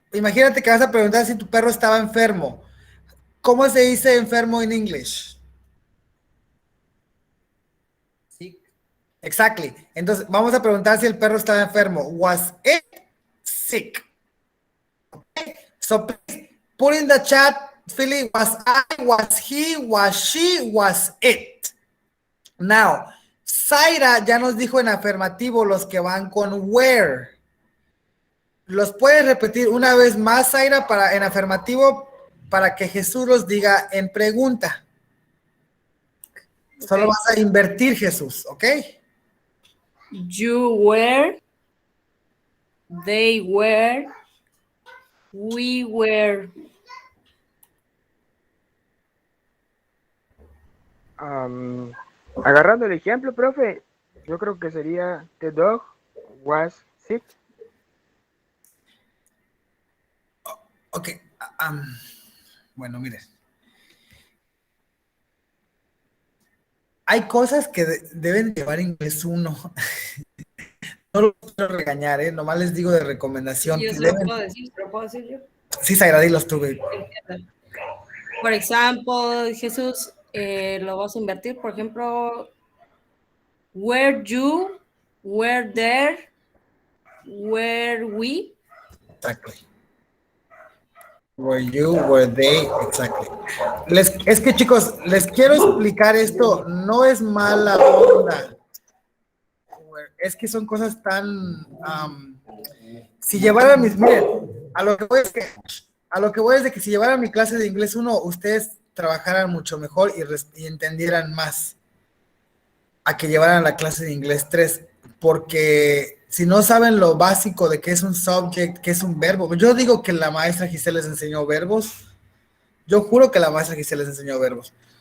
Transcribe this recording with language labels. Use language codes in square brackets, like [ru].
[es] Imagínate que vas a preguntar si tu perro estaba enfermo. ¿Cómo se dice enfermo en English? [en] Sick. Exactly. [es] Entonces, vamos a preguntar si el perro estaba enfermo. [en] Was it sick? Okay. So please put in the chat, Philly, was I, was he, was she, was it. [es] Now, Zaira ya nos dijo en afirmativo los que van con where. ¿Los puedes repetir una vez más, Zaira, en afirmativo, para que Jesús los diga en pregunta? Okay. Solo vas a invertir, Jesús, ¿ok? [en] You were, they were, we were. [es] Agarrando el ejemplo, profe, yo creo que sería [en] the dog was sick. [es] Ok. Bueno, mire. Hay cosas que deben llevar inglés 1. No lo quiero regañar, nomás les digo de recomendación. Sí, yo que se lo puedo decir, ¿se lo puedo decir yo? Sí, Zaira, dilos tú, baby. Por ejemplo, Jesús, lo vas a invertir. Por ejemplo, [en] were you, were there, were we. Exactly. Were you, were they, exactly. [es] Es que, chicos, les quiero explicar esto. No es mala onda. Es que son cosas tan... si llevaran mis... Miren, a lo que voy es de que si llevaran mi clase de inglés 1, ustedes trabajaran mucho mejor y entendieran más a que llevaran la clase de inglés 3, porque si no saben lo básico de qué es un subject, qué es un verbo, yo digo que la maestra Giselle les enseñó verbos, yo juro que la maestra Giselle les enseñó verbos.